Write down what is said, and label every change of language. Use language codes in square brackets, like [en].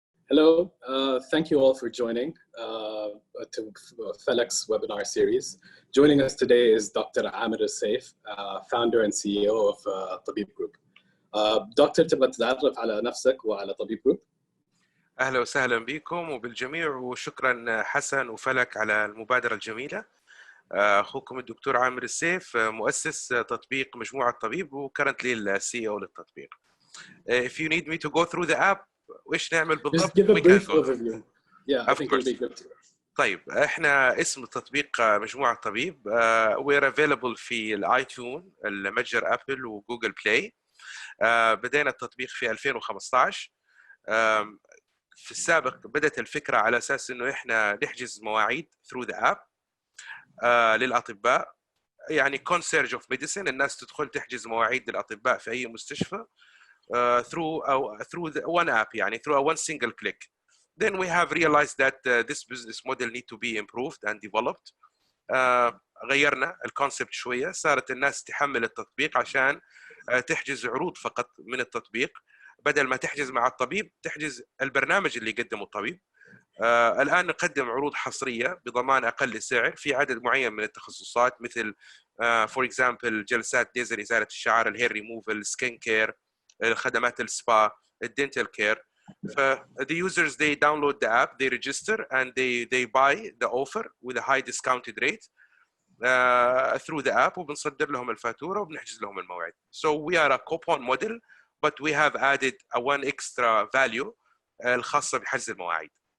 [en] Hello, thank you all for joining to Falak's webinar series. Joining us today is Dr. عامر السيف, founder and CEO of Tabib Group. [ar] دكتور, تبغى تتعرف على نفسك وعلى طبيب جروب؟ أهلا وسهلا بكم وبالجميع، وشكرا حسن وفلك على المبادرة الجميلة. أخوكم الدكتور عامر السيف, مؤسس تطبيق مجموعة طبيب وكرنتلي السي او للتطبيق. [en] If you need me to go through the app, [ar] وإيش نعمل بالضبط؟ [en] Just give a brief overview. Yeah, I think it'll be good. [ar] طيب, احنا اسم التطبيق مجموعة طبيب. [en] We're available [ar] في الايتون, المتجر ابل وجوجل بلاي. بدينا التطبيق في 2015. في السابق بدأت الفكرة على أساس إنه إحنا نحجز مواعيد [en] through the app [ar] للأطباء, يعني [en] concierge of medicine. [ar] الناس تدخل تحجز مواعيد للأطباء في أي مستشفى [en] through one app, [ar] يعني [en] through one single click. Then we have realized that this business model need to be improved and developed. [ar] غيرنا الكونسبت شوية, صارت الناس تحمل التطبيق عشان تحجز عروض فقط من التطبيق, بدل ما تحجز مع الطبيب تحجز البرنامج اللي يقدمه الطبيب. الآن نقدم عروض حصرية بضمان أقل سعر في عدد معين من التخصصات, مثل [en] for example [ar] جلسات ليزر إزالة الشعر, الهير ريموفل, سكين كير, خدمات السبا, الدنتال كير. [en] The users, they download the app, they register, and they buy the offer with a high discounted rate through the app, [ar] وبنصدر لهم الفاتورة وبنحجز لهم الموعد. [en] So we are a coupon model, but we have added a one extra value [ar] الخاصة بحجز المواعيد.